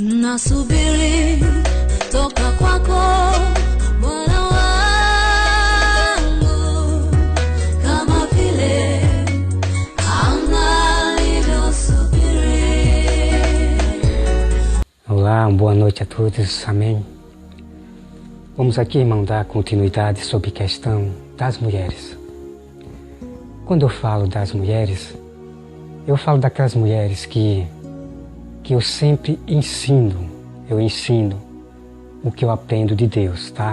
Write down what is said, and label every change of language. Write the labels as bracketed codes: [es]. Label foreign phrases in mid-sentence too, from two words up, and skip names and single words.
[sw] nasubiri toka kwako Bwana wangu, kama vile anga lilivyosubiri. [pt] Olá, boa noite a todos, amém? Vamos aqui, irmão, dar continuidade sobre a questão das mulheres. Quando eu falo das mulheres, eu falo daquelas mulheres que eu sempre ensino, o que eu aprendo de Deus, tá?